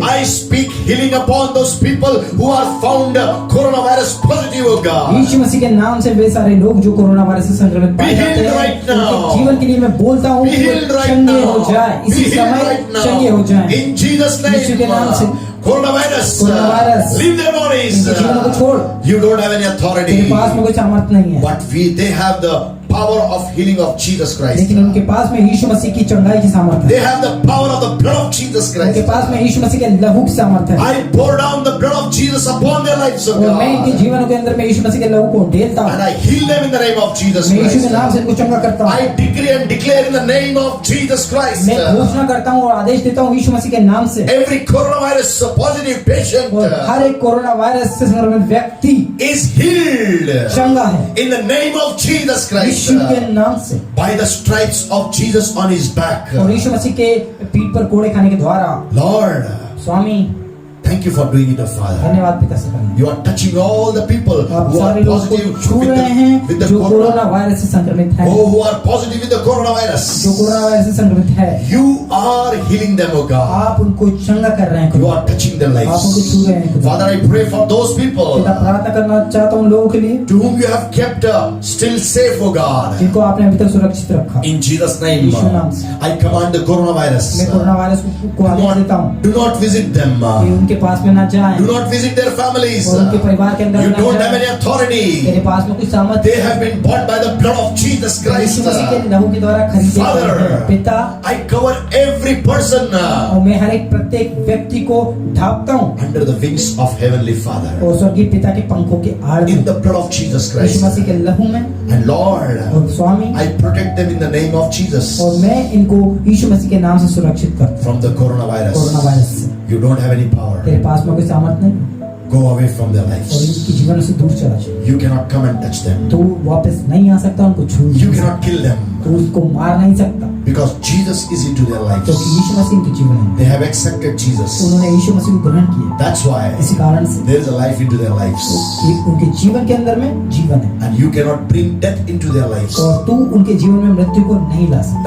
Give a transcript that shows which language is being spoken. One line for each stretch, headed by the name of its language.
English: I speak healing upon those people who are found coronavirus positive, oh God.
Hindi: यीशु मसीह के नाम से वे सारे लोग जो कोरोना वायरस से संक्रमित पाए
English: Be
Hindi: जाते
English: healed
Hindi: हैं,
English: right now.
Hindi: उनके जीवन के लिए मैं बोलता हूँ
English: Be
Hindi: कि
English: healed
Hindi: वो
English: right
Hindi: चंगे
English: now.
Hindi: हो जाए,
English: Be
Hindi: इसी
English: healed
Hindi: समय
English: right
Hindi: चंगे
English: now.
Hindi: हो जाए।
English: In Jesus'
Hindi: यीशु के नाम से,
English: name, coronavirus, Coronavirus, leave their bodies.
Hindi: इनके जीवन को छोड़,
English: You don't have any
Hindi: तेरे
English: authority,
Hindi: पास में कोई सामर्थ नहीं है।
English: but they have the power of healing of Jesus Christ.
Hindi: लेकिन उनके पास में यीशु मसीह की चंगाई की सामर्थ
English: They
Hindi: है।
English: have the power of the blood of Jesus
Hindi: उनके
English: Christ.
Hindi: पास में यीशु मसीह के लहू की सामर्थ है।
English: I pour down the blood of Jesus upon their lives, oh
Hindi: और मैं इनके
English: God,
Hindi: जीवनों के अंदर में यीशु मसीह के लहू को ढेलता
English: and
Hindi: हूँ।
English: I heal them in the name of Jesus
Hindi: मैं यीशु के नाम
English: Christ.
Hindi: से इनको चंगा करता
English: I
Hindi: हूँ।
English: decree and declare in the name of Jesus Christ,
Hindi: मैं घोषणा करता हूँ और आदेश देता हूँ यीशु मसीह के नाम से,
English: every coronavirus positive patient
Hindi: और हर एक कोरोना वायरस से संक्रमित व्यक्ति
English: is healed
Hindi: चंगा है
English: in the name of Jesus Christ,
Hindi: यीशु के नाम से।
English: by the stripes of Jesus on his back.
Hindi: और यीशु मसीह के पीठ पर कोड़े खाने के द्वारा,
English: Lord,
Hindi: Swami
English: thank you for doing it, oh Father.
Hindi: धन्यवाद पिता से करना।
English: You are touching all the people
Hindi: आप
English: who are
Hindi: सारे लोगों को
English: positive
Hindi: छू
English: with
Hindi: रहे हैं
English: with the
Hindi: जो कोरोना
English: corona,
Hindi: वायरस से संक्रमित है,
English: who are positive with the
Hindi: जो
English: coronavirus.
Hindi: कोरोना वायरस से संक्रमित है।
English: You are healing them, oh God.
Hindi: आप उनको चंगा कर रहे हैं,
English: You are touching their
Hindi: आप उनको
English: lives.
Hindi: छू रहे हैं।
English: Father, I pray for those people
Hindi: पिता प्रार्थना करना चाहता हूँ लोगों के लिए
English: to whom you have kept still safe, oh God.
Hindi: जिनको आपने अभी तक सुरक्षित रखा।
English: In Jesus' name,
Hindi: यीशु नाम से।
English: I command the coronavirus.
Hindi: मैं कोरोना वायरस को आदेश देता हूँ
English: Do not visit them.
Hindi: कि उनके पास में ना जाएं
English: Do not visit their families.
Hindi: और उनके परिवार के अंदर
English: You
Hindi: ना
English: don't have any
Hindi: जाएं।
English: authority.
Hindi: तेरे पास में कुछ सामर्थ
English: They have been bought by the blood of Jesus Christ.
Hindi: यीशु मसीह के लहू के द्वारा खरीदे
English: Father,
Hindi: गए हैं। पिता,
English: I cover every person
Hindi: और मैं हर एक प्रत्येक व्यक्ति को ढांपता हूँ
English: under the wings of Heavenly Father.
Hindi: और स्वर्गीय पिता के पंखों के आड़ में,
English: In the blood of Jesus
Hindi: Yeshu
English: Christ.
Hindi: मसीह के लहू में।
English: And Lord,
Hindi: और स्वामी,
English: I protect them in the name of Jesus
Hindi: और मैं इनको यीशु मसीह के नाम से सुरक्षित करता हूँ
English: from the coronavirus.
Hindi: Corona virus से।
English: You don't have any power.
Hindi: तेरे पास में कोई सामर्थ नहीं
English: Go away from their
Hindi: और
English: lives.
Hindi: इनके जीवन से दूर चला जाए।
English: You cannot come and touch them.
Hindi: तो वापस नहीं आ सकता, उनको छू नहीं
English: You
Hindi: सकता,
English: cannot kill them
Hindi: तो उसको मार नहीं सकता,
English: because Jesus is into their lives.
Hindi: क्योंकि यीशु मसीह इनके जीवन है।
English: They have accepted Jesus.
Hindi: उन्होंने यीशु मसीह को ग्रहण किया,
English: That's why
Hindi: इसी कारण से
English: there is a life into their lives.
Hindi: उनके जीवन के अंदर में जीवन है
English: And you cannot bring death into their lives.
Hindi: और तू उनके जीवन में मृत्यु को नहीं ला सकता।